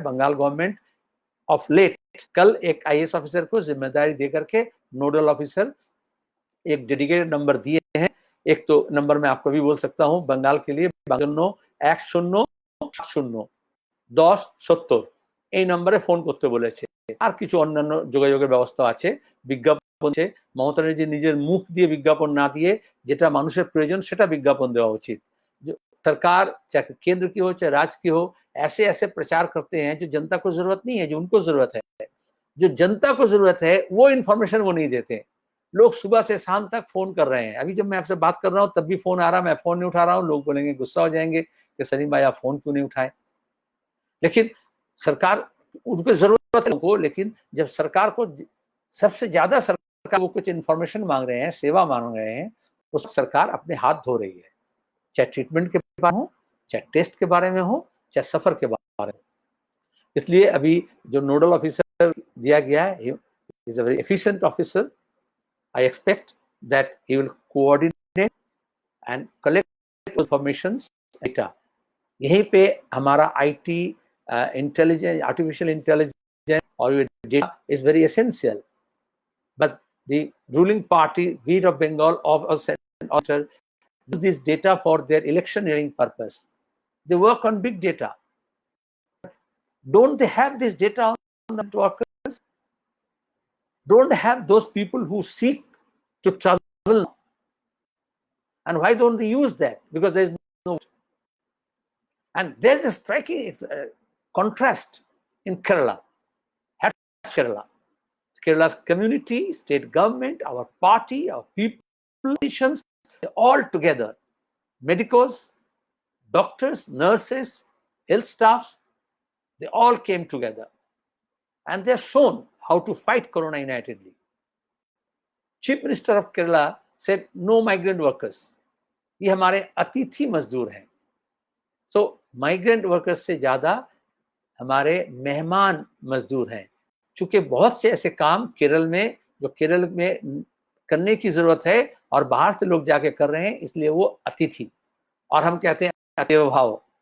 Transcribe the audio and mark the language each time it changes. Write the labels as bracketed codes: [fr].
[hi] Bengal government of late कल एक IAS officer को जिम्मेदारी देकर के नोडल ऑफिसर एक डेडिकेटेड नंबर दिए हैं। एक तो नंबर मैं आपको भी बोल सकता हूं बंगाल के लिए, 1070 [bn] এই নম্বরে ফোন করতে বলেছে। আর কিছু অন্যান্য যোগাযোগের ব্যবস্থা আছে। বিজ্ঞাপন আছে, মমতা ব্যানার্জি নিজের মুখ দিয়ে বিজ্ঞাপন না দিয়ে যেটা মানুষের প্রয়োজন সেটা বিজ্ঞাপন দেওয়া उचित। [hi] जो सरकार चाहे केंद्र की हो चाहे राज्य की हो, ऐसे ऐसे प्रचार करते हैं जो जनता को जरूरत नहीं है, जो उनको जरूरत है। जो जनता को जरूरत है वो इन्फॉर्मेशन वो नहीं देते। लोग सुबह से शाम तक फोन कर रहे हैं। अभी जब मैं आपसे बात कर रहा हूं तब भी फोन आ रहा, मैं फोन नहीं उठा रहा हूं। लोग बोलेंगे, गुस्सा हो जाएंगे कि सलीम भाई आप फोन क्यों नहीं उठाए। लेकिन सरकार, उनको जरूरत है उनको, लेकिन जब सरकार को सबसे ज्यादा सरकार वो कुछ इन्फॉर्मेशन मांग रहे हैं, सेवा मांग रहे हैं, तो सरकार अपने हाथ धो रही है। चाहे ट्रीटमेंट के बारे में हो, चाहे टेस्ट के बारे में हो, चाहे सफर के बारे में। इसलिए अभी जो नोडल ऑफिसर दिया गया है, [en] Is a very efficient officer. I expect that he will coordinate and collect information data. [hi] यहीं पे हमारा [en] IT intelligence, artificial intelligence और data is very essential. But the ruling party, be it of Bengal or Central, use this data for their electioneering purpose. They work on big data. Don't they have this data on the workers? Don't they have those people who seek to travel? And why don't they use that? Because there's no. And there's a striking contrast in Kerala. Kerala's community, state government, our party, our people, politicians, all together. Medicos, doctors, nurses, health staffs, they all came together. And they have shown how to fight Corona unitedly. Chief Minister of Kerala said, no migrant workers. [hi] ये हमारे अतिथि मजदूर हैं। सो migrant workers से ज्यादा हमारे मेहमान मजदूर हैं। चूंकि बहुत से ऐसे काम केरल में, जो केरल में करने की जरूरत है और बाहर से लोग जाके कर रहे हैं, इसलिए वो अतिथि, और हम कहते हैं अतिथि भाव।